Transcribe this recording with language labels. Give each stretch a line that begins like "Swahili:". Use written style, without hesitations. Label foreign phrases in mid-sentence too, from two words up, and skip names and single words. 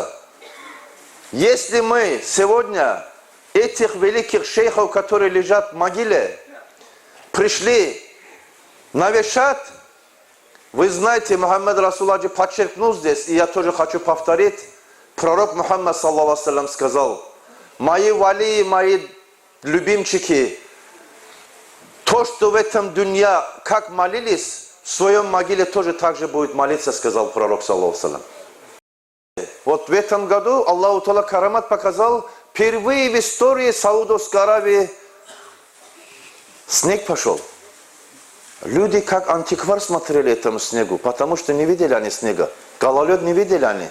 Russian: Если мы сегодня этих великих шейхов, которые лежат в могиле, пришли навещать, вы знаете, Мухаммад Расул Хаджи подчеркнул здесь, и я тоже хочу повторить, пророк Мухаммад,
Arabic: صلى الله عليه وسلم,
Russian: сказал, мои вали, мои любимчики, то, что в этом дунья, как молились, в своем могиле тоже так же будет молиться, сказал пророк,
Arabic: صلى الله عليه وسلم.
Russian: Вот в этом году
Arabic: الله تعالى
Russian: карамат показал, впервые в истории Саудовской Аравии снег пошел. Люди как антиквар смотрели этому снегу, потому что не видели они снега. Гололед не видели они.